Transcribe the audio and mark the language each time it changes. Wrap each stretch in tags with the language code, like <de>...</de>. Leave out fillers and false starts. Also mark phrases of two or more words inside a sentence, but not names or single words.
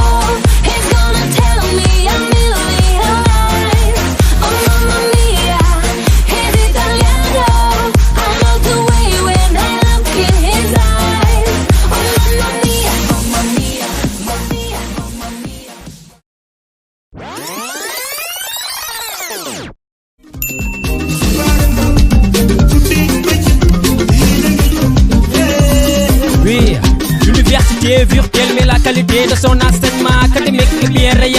<en>He's gonna tell me a million lies. Oh</en> <it>mamma mia,</it> <en>he's Italiano. I know the way when I look in his eyes.</en> <it>Oh mamma mia, mamma mia, mamma mia, mamma mia.</it> <fr>Oui, l'université virtuelle met la qualité de son enseignement académique est bien réel.</fr>